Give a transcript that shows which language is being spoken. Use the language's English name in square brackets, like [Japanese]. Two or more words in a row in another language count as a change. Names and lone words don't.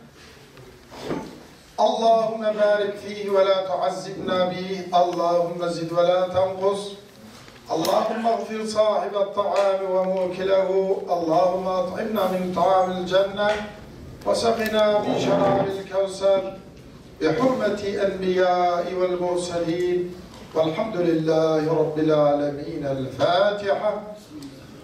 [Arabic] اللهم بارك فيه ولا تعذبنا به. اللهم زد ولا تنقص اللهم اغفر صاحبة الطعام وآكله. اللهم أطعمنا من طعام الجنة واسقنا من شراب الكوثر. بحرمة الأنبياء والمرسلين والحمد لله رب العالمين. الفاتحة.